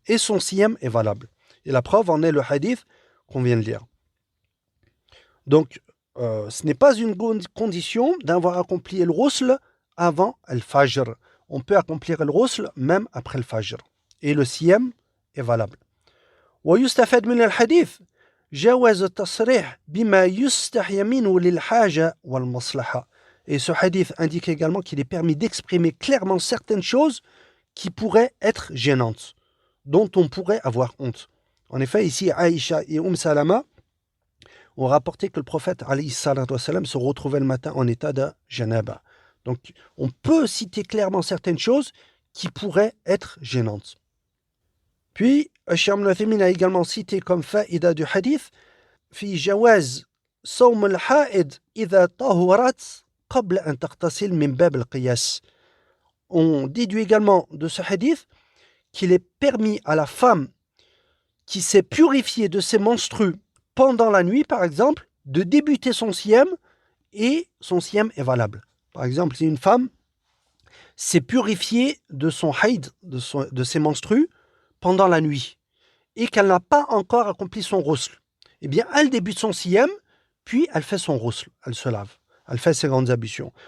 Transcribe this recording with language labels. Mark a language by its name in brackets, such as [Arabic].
[French] Et son siyam est valable. Et la preuve en est le hadith qu'on vient de lire. Donc, ce n'est pas une condition d'avoir accompli le ghusl avant le fajr. On peut accomplir le ghusl même après le fajr. Et le siyam est valable. [Arabic] ويستفاد من الحديث جواز التصريح بما يستحيا منه للحاجة والمصلحة. [French] Et ce hadith indique également qu'il est permis d'exprimer clairement certaines choses qui pourraient être gênantes, dont on pourrait avoir honte. En effet, ici, Aïcha et Salama ont rapporté que le prophète alayhi salatu wassalam se retrouvait le matin en état de janaba. Donc, on peut citer clairement certaines choses qui pourraient être gênantes. Puis, Cheikh Ibn Uthaymin a également cité comme faïda du hadith [Arabic] في جواز صوم الحائض إذا طهرت قبل أن تغتسل من باب القياس. [French] On déduit également de ce hadith qu'il est permis à la femme qui s'est purifiée de ses menstrues pendant la nuit, par exemple, de débuter son siyam et son siyam est valable. Par exemple, si une femme s'est purifiée de son haïd, de ses menstrues, pendant la nuit, et qu'elle n'a pas encore accompli son ghusl, eh bien, elle débute son siyam, puis elle fait son ghusl, elle se lave, elle fait ses grandes ablutions.